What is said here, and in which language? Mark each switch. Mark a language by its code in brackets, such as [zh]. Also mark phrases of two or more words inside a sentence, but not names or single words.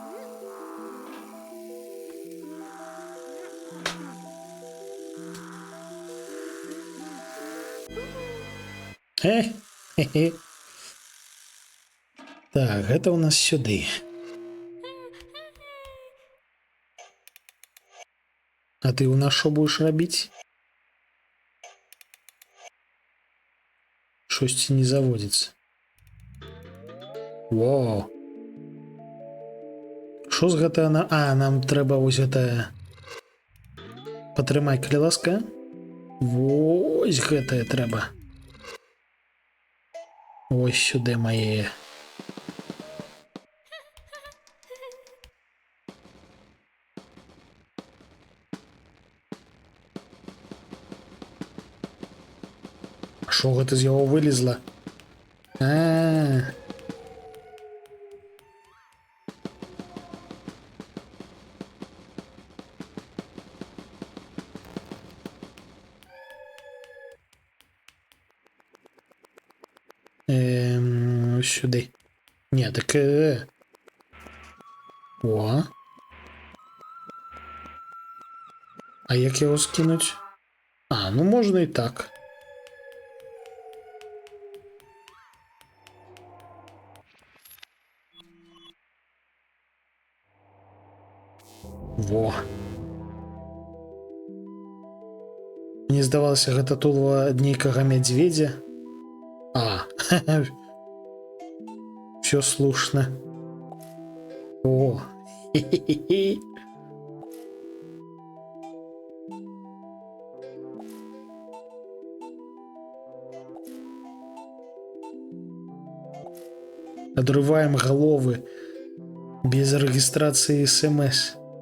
[be] Хе-хе. Так, гэта у нас сюды. А ты у нас що будеш рабіць? [uk] Щось не заводится. [be] Во. Що з гэта на... А, нам трэба вось гэта... Патрымай, калі ласка. Вось гэтае трэба. Ось сюды мае. Що гэта з яго вылезла? [uk] А-а-а. Ось сюди. Ні, так... О. А як його скинуть? А, ну можна і так. Во. [be] Мне здавалася, гэта тулава нейкага мядзведзя. [uk] А, все слушно. О, хе-хе-хе. [ru] Отрываем головы без регистрации СМС.